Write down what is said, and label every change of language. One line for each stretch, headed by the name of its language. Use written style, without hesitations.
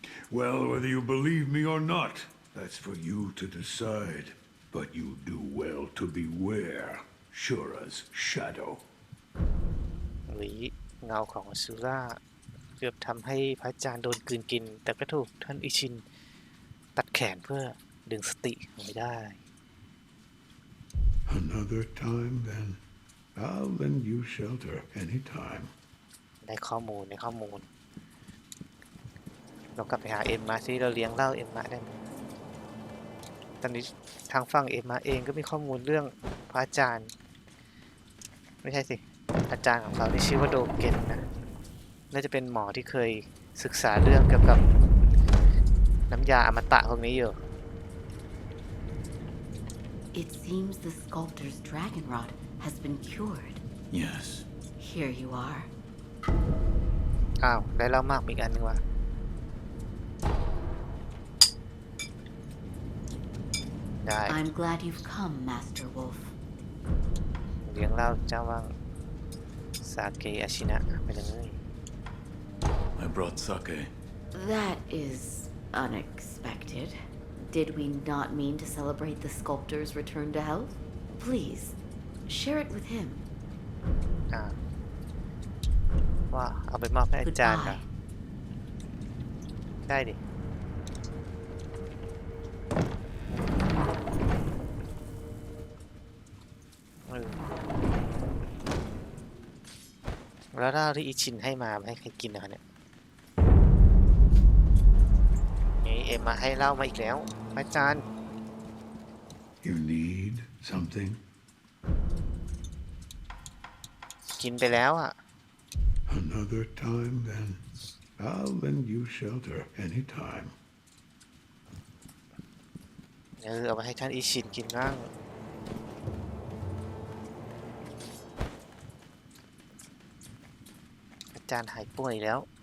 English: Well, whether you believe me or not, that's for you to decide. But you do well to beware Shura's shadow.
Thai: หรือเงาของซูร่าเกือบทำให้พระอาจารย์โดนกลืนกิน แต่ก็ถูกท่านอิชินตัดแขนเพื่อดึงสติเอาไว้ได้
English: Another time, then. I'll lend you shelter anytime.
Thai: ได้ข้อมูลเรากลับไปหาเอ็มมาที่เราเลี้ยงเหล้าเอ็มมาได้ไหมตอนนี้ทางฝั่งเอ็มมาเองก็มีข้อมูลเรื่องพระอาจารย์ไม่ใช่สิอาจารย์ของเขาที่ชื่อว่าโดเกนนะน่าจะเป็นหมอที่เคยศึกษาเรื่องเกี่ยวกับน้ำยาอมตะพวกนี้อยู่
English: It seems the sculptor's dragon rod has been cured. Yes. Here you are.
Thai: อ้าวได้เหล้ามากอีกอันนึงว่ะได้
English: I'm glad you've come, Master Wolf.
Thai: เลี้ยงเหล้าเจ้าว่างซาเกะอาชินะไปเลย
English: I brought sake. That is unexpected. Did we not mean to celebrate the sculptor's return to health? Please, share it with him.
Thai: อ่าว่าเอาไปมอบให้อาจารย์เหรอ
English: Goodbye.
Thai: ได้ดิแล้วถ้าที่อิชินให้มาให้ใครกินนะคะเนี่ยนี่เอ็มมาให้เหล้ามาอีกแล้วอาจารย์
English: You need something?
Thai: กินไปแล้วอ่ะ
English: Another time, then. I'll lend you shelter anytime.
Thai: เอาไปให้ท่านอิชินกินบ้างอาจารย์หายป่วยแล้ว